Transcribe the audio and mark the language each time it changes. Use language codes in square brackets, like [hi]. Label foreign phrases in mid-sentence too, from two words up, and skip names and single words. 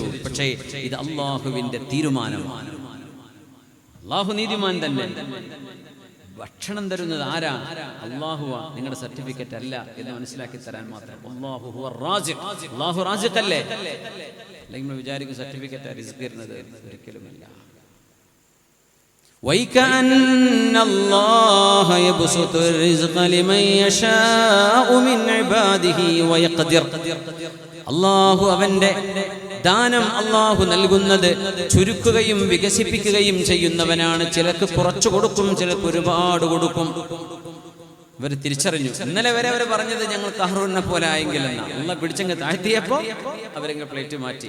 [ml] പക്ഷേ ഇത് അള്ളാഹുവിന്റെ തീരുമാനമാണ്. അള്ളാഹു നീതിമാൻ തന്നെ. ഭക്ഷണം തരുന്നത് ആരാ? അല്ലാഹുവാ. നിങ്ങളുടെ സർട്ടിഫിക്കറ്റ് അല്ല എന്ന് മനസ്സിലാക്കി തരാൻ മാത്രം. [ar] الله هو الرازق. [ml] അല്ലാഹു റാസിഖ് അല്ലേ? അല്ലെങ്കിൽ നമ്മൾ വിചാരിക്കും സർട്ടിഫിക്കറ്റ് റിസ്ക് തരുന്നത്. ഒരിക്കലുമില്ല. [ar] وَيْكَأَنَّ اللَّهَ يَبْسُطُ الرِّزْقَ لِمَن يَشَاءُ مِنْ عِبَادِهِ وَيَقْدِرُ. [ml] അല്ലാഹു അവന്റെ ദാനം അല്ലാഹു നൽകുന്നത് ചുരുക്കുകയും വികസിപ്പിക്കുകയും ചെയ്യുന്നവനാണ്. ചിലർക്ക് കുറച്ചു കൊടുക്കും, ചിലർക്ക് ഒരുപാട് കൊടുക്കും. ഇവർ തിരിച്ചറിഞ്ഞു. ഇന്നലെ വരെ അവർ പറഞ്ഞത് ഞങ്ങൾ ഖാറൂനെ പോലെ ആയെങ്കിൽ എന്നാ. അല്ലാഹ് പിടിച്ചങ്ങ് താഴ്ത്തിയപ്പോ അവരങ്ങ് പ്ലേറ്റ് മാറ്റി.